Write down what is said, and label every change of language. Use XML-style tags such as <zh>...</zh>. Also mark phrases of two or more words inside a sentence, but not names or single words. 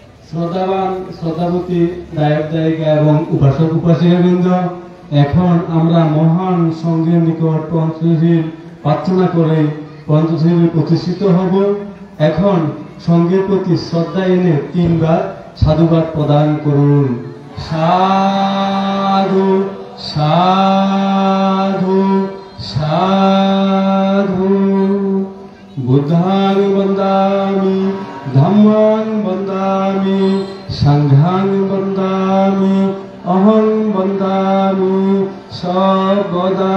<bn>শ্রদ্ধাবান শ্রদ্ধাবতী দায়ক দায়িকা এবং উপাসক উপাসিকাবৃন্দ, এখন আমরা মহান সঙ্গের নিকট পঞ্চশীল প্রার্থনা করে পঞ্চশীল প্রতিষ্ঠিত হব। এখন সঙ্গের প্রতি শ্রদ্ধা এনে 3 বার সাধুবাদ প্রদান করুন। সাধু সাধু সাধু।</bn> <pi>বুদ্ধাং বন্দামি ধম্মাং বন্দামি সংঘাং বন্দামি অহং বন্দামি সর্বদা।</pi>